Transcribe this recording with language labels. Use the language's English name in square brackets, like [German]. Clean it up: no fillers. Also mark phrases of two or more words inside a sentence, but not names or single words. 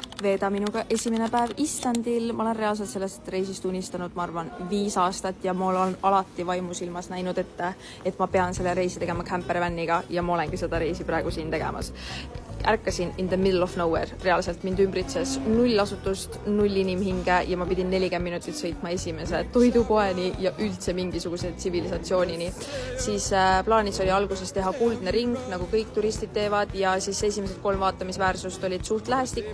[Estonian] veeda minuga esimene päev Islandil. Ma olen reaalselt sellest reisist unistanud, ma arvan, 5 aastat ja ma olen alati vaimusilmas näinud, et ma pean selle reisi tegema campervaniga ja ma olengi seda reisi praegu siin tegemas. Ärkasin [English] in the middle of nowhere, [Estonian] reaalselt mind ümbritses 0 asutust, 0 inimhinge ja ma pidin 40 minutit sõitma esimese toidupoeni ja üldse mingisuguse tsivilisatsioonini. Siis plaanis oli alguses teha kuldne ring, nagu kõik turistid teevad, ja siis esimesed 3 vaatamisväärsust olid suht lähestikku.